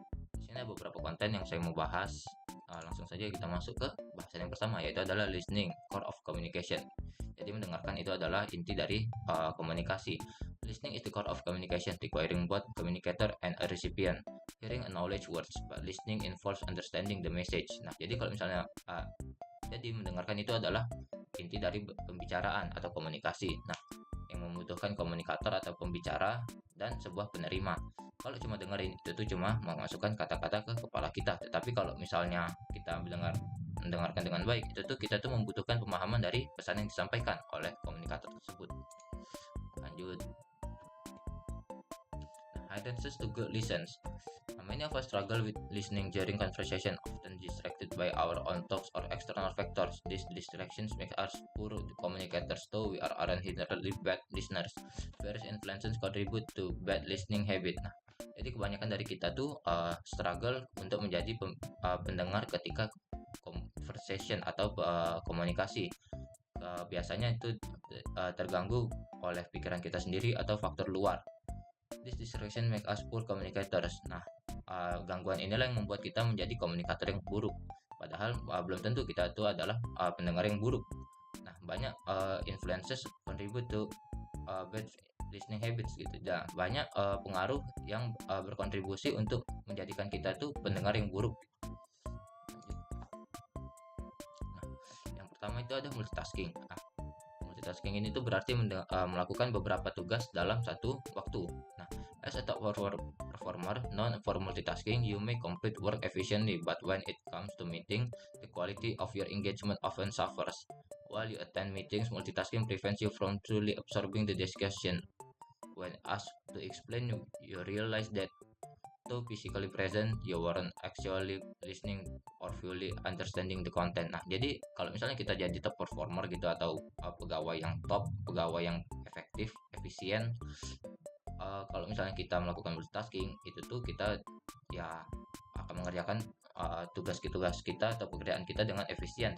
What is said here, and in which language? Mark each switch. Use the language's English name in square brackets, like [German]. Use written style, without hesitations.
[Indonesian] Di sini ada beberapa konten yang saya mau bahas. Langsung saja kita masuk ke bahasan yang pertama, yaitu adalah listening, core of communication. Jadi mendengarkan itu adalah inti dari komunikasi. [English] Listening is the core of communication, requiring both communicator and a recipient. Hearing acknowledge words, but listening involves understanding the message. [Indonesian] Nah, jadi kalau misalnya jadi mendengarkan itu adalah inti dari pembicaraan atau komunikasi. Nah, yang membutuhkan komunikator atau pembicara dan sebuah penerima. Kalau cuma dengerin itu tuh cuma memasukkan kata-kata ke kepala kita. Tetapi kalau misalnya kita mendengarkan dengan baik, itu tuh kita tuh membutuhkan pemahaman dari pesan yang disampaikan oleh komunikator tersebut. Lanjut. [English] Hindrances to good listens. Many of us struggle with listening during conversation, often distracted by our own thoughts or external factors. These distractions make us poor communicators, though we are inherently bad listeners. [Indonesian] Various influences contribute to bad listening habit. Nah, jadi kebanyakan dari kita tuh struggle untuk menjadi pendengar ketika conversation atau komunikasi. Biasanya itu terganggu oleh pikiran kita sendiri atau faktor luar. [English] This distraction make us poor communicators. [Indonesian] Nah, gangguan inilah yang membuat kita menjadi komunikator yang buruk. Padahal belum tentu kita itu adalah pendengar yang buruk. Nah, banyak influences contribute to bad listening habits gitu. Dan banyak pengaruh yang berkontribusi untuk menjadikan kita tuh pendengar yang buruk. Nah, yang pertama itu ada multitasking. Nah, multitasking ini tuh berarti melakukan beberapa tugas dalam satu waktu. [English] Nah, as a top performer known for multitasking, you may complete work efficiently, but when it comes to meeting, the quality of your engagement often suffers. While you attend meetings, multitasking prevents you from truly absorbing the discussion. When asked to explain, you realize that though physically present, you weren't actually listening or fully understanding the content. [Indonesian] Nah, jadi kalau misalnya kita jadi top performer gitu atau pegawai yang top, pegawai yang efektif, efisien, kalau misalnya kita melakukan multitasking, itu tuh kita ya akan mengerjakan tugas-tugas kita atau pekerjaan kita dengan efisien.